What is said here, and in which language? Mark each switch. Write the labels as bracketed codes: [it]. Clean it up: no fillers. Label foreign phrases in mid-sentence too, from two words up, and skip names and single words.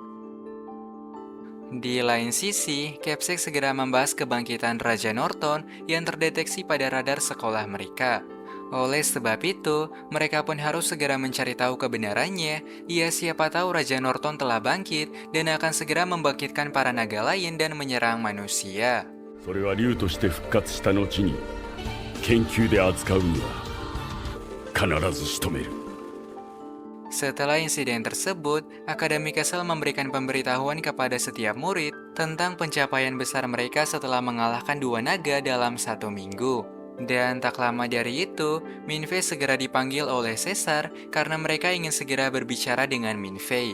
[id] Di lain sisi, Capsek segera membahas kebangkitan Raja Norton yang terdeteksi pada radar sekolah mereka. Oleh sebab itu, mereka pun harus segera mencari tahu kebenarannya. Ya, siapa tahu Raja Norton telah bangkit dan akan segera membangkitkan para naga lain dan menyerang manusia. [ja] それは竜として復活した後に研究で扱うには必ず仕留める。 [id] Setelah insiden tersebut, Akademi Castle memberikan pemberitahuan kepada setiap murid tentang pencapaian besar mereka setelah mengalahkan dua naga dalam 1 minggu. Dan tak lama dari itu, Minfei segera dipanggil oleh Caesar karena mereka ingin segera berbicara dengan Minfei.